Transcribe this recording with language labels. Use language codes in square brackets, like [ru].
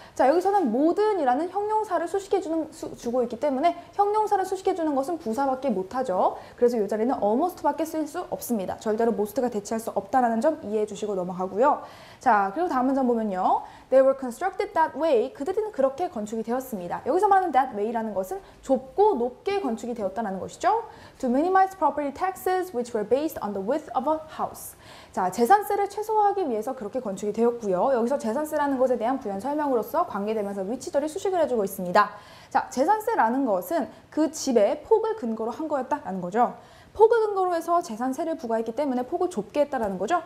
[ko] 자, 여기서는 모든이라는 형용사를 주고 있기 때문에 형용사를 수식해주는 것은 부사밖에 못하죠. 그래서 이 자리는 almost밖에 쓸 수 없습니다. 절대로 most가 대체할 수 없다는 점 이해해 주시고 넘어가고요. 자, 그리고 다음 문장 보면요, [en] They were constructed that way. [ko] 그들은 그렇게 건축이 되었습니다. 여기서 말하는 that way라는 것은 좁고 높게 건축이 되었다는 것이죠. [en] To minimize property taxes which were based on the width of a house. [ko] 자, 재산세를 최소화하기 위해서 그렇게 건축이 되었고요. 여기서 재산세라는 것에 대한 부연 설명으로서 관계되면서 위치절이 수식을 해주고 있습니다. 자, 재산세라는 것은 그 집의 폭을 근거로 한 거였다라는 거죠. 폭을 근거로 해서 재산세를 부과했기 때문에 폭을 좁게 했다라는 거죠.